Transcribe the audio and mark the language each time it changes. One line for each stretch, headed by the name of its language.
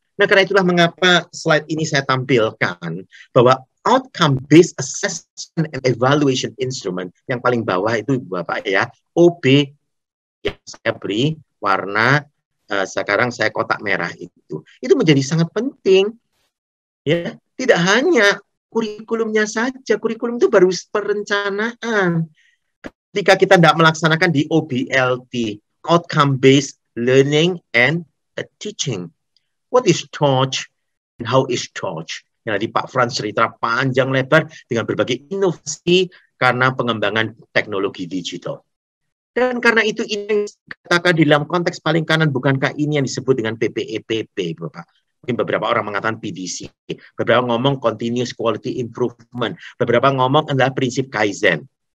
Indonesian: Nah, karena itulah mengapa slide ini saya tampilkan bahwa outcome based assessment and evaluation instrument yang paling bawah itu Bapak ya, OB yang saya beri warna sekarang saya kotak merah itu menjadi sangat penting, ya. Tidak hanya kurikulumnya saja, kurikulum itu baru perencanaan. Ketika kita tidak melaksanakan di
English: OBLT, outcome based learning and teaching, what is taught and how is taught?
Indonesian: Nah, di Pak Frans cerita panjang lebar dengan berbagai inovasi karena pengembangan teknologi digital. Dan karena itu ini katakan di dalam konteks paling kanan, bukankah ini yang disebut dengan PPEPP, Bapak? Mungkin beberapa orang mengatakan PDC, beberapa ngomong continuous quality improvement, beberapa ngomong adalah prinsip Kaizen.